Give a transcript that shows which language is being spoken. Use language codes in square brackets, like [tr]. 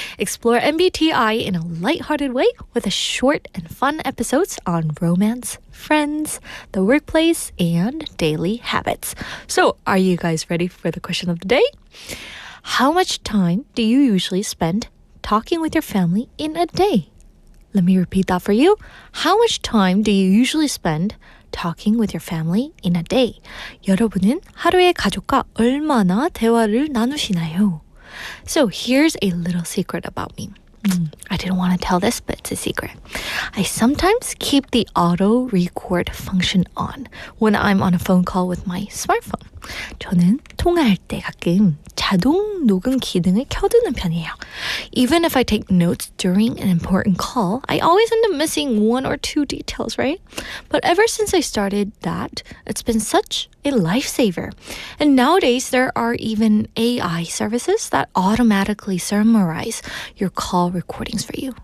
[en] Explore MBTI in a lighthearted way with a short and fun episodes on romance, friends, the workplace, and daily habits. So, are you guys ready for the question of the day? How much time do you usually spend talking with your family in a day? Let me repeat that for you. How much time do you usually spend talking with your family in a day? [ko] 여러분은 하루에 가족과 얼마나 대화를 나누시나요? [en] So here's a little secret about me. I didn't want to tell this, but it's a secret. I sometimes keep the auto record function on when I'm on a phone call with my smartphone. [ko] 저는 통화할 때 가끔 자동 녹음 기능을 켜두는 편이에요. [en] Even if I take notes during an important call, I always end up missing 1 or 2 details, right? But ever since I started that, it's been such a lifesaver. And nowadays, there are even AI services that automatically summarize your call recordings for you.